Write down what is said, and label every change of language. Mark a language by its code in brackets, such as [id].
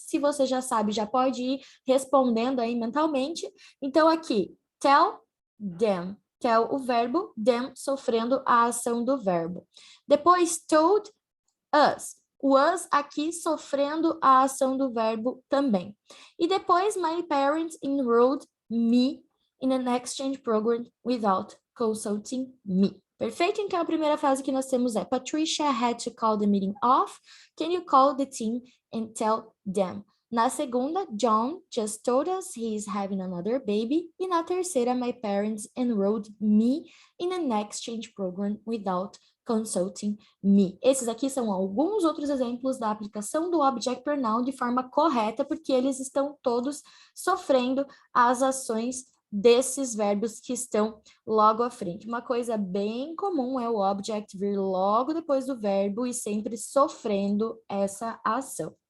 [pt] Se você já sabe, já pode ir respondendo aí mentalmente. Então, aqui, [en] tell them. [pt] Tell o verbo, them sofrendo a ação do verbo. Depois, [en] told us. [pt] O us aqui sofrendo a ação do verbo também. E depois, [en] my parents enrolled me in an exchange program without consulting me. [pt] Perfeito? Então, a primeira frase que nós temos é [en] Patricia had to call the meeting off. Can you call the team and tell them? [pt] Na segunda, [en] John just told us he's having another baby. [pt] E na terceira, [en] my parents enrolled me in an exchange program without consulting me. [pt] Esses aqui são alguns outros exemplos da aplicação do object pronoun de forma correta, porque eles estão todos sofrendo as ações desses verbos que estão logo à frente. Uma coisa bem comum é o object vir logo depois do verbo e sempre sofrendo essa ação.